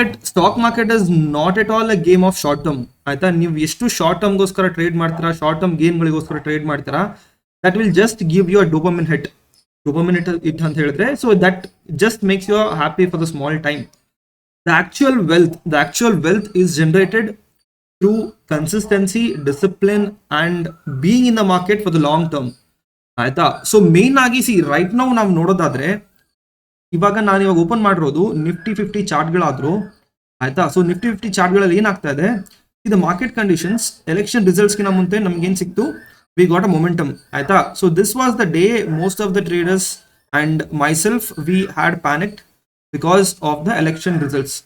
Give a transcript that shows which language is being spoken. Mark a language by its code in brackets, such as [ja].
[en] Stock market is not at all a game of short term ಆಯ್ತಾ. [kn] ನೀವು ಎಷ್ಟು short ಟರ್ಮ್ಗೋಸ್ಕರ trade ಮಾಡ್ತೀರಾ, short term ಗೇನ್ಗಳಿಗೋಸ್ಕರ trade ಮಾಡ್ತೀರಾ, [en] that will just give you a dopamine hit [kn] ಅಂತ ಹೇಳಿದ್ರೆ. [en] So that just makes you happy for the small time. The actual wealth is generated through consistency, discipline and being in the market for the long term ಆಯ್ತಾ. [kn] So main ಆಗಿ right ನಾವು ನೋಡೋದಾದ್ರೆ, ಇವಾಗ ನಾನು ಇವಾಗ open ಮಾಡಿರೋದು Nifty 50 ಚಾರ್ಟ್ಗಳಾದ್ರು ಆಯ್ತಾ. So Nifty 50 ಚಾರ್ಟ್ಗಳಲ್ಲಿ ಏನಾಗ್ತಾ ಇದೆ, ಇದು ಮಾರ್ಕೆಟ್ ಕಂಡೀಷನ್ಸ್ ಎಲೆಕ್ಷನ್ ರಿಸಲ್ಟ್ಸ್ಗಿನ ಮುಂದೆ ನಮ್ಗೆ ಏನ್ ಸಿಕ್ತು, [en] we got a momentum [kn] ಆಯ್ತಾ. [en] So this was the day most of the traders and myself we had panicked because of the election results.